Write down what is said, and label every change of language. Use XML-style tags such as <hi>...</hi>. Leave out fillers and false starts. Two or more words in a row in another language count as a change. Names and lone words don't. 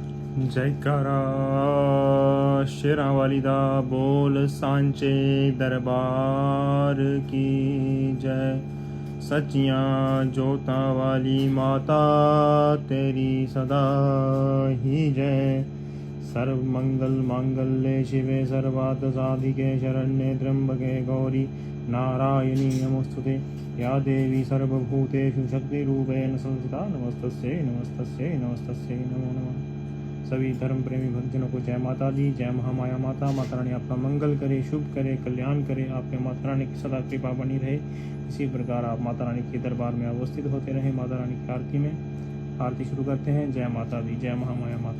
<pa>ਜੈਕਾਰਾ ਸ਼ੇਰਾਂ ਵਾਲੀ ਦਾ ਬੋਲ</pa> <hi>सांचे दरबार की जय।</hi> <pa>ਸੱਚੀਆਂ ਜੋਤਾਂ ਵਾਲੀ ਮਾਤਾ ਤੇਰੀ ਸਦਾ ਹੀ ਜੈ।</pa> <sa>सर्व मंगल मांगल्ये शिवे सर्वार्थ साधिके शरण्ये त्र्यंबके गौरी नारायणी नमोस्तुते। या देवी सर्वभूतेषु शक्तिरूपेण संस्थिता नमस्तस्यै नमस्तस्यै नमस्तस्यै नमो नमः।</sa> <hi>सभी धर्म प्रेमी भक्तजनों को</hi> <pa>ਜੈ ਮਾਤਾ ਦੀ,</pa> <hi>जय महामाया माता। माता रानी आपका मंगल करे, शुभ करे, कल्याण करे, आप पे माता रानी की सदा कृपा बनी रहे। इसी प्रकार आप माता रानी के दरबार में अवस्थित होते रहे। माता रानी की आरती में आरती शुरू करते हैं।</hi> <pa>ਜੈ ਮਾਤਾ ਦੀ,</pa> <hi>जय महामाया माता।</hi>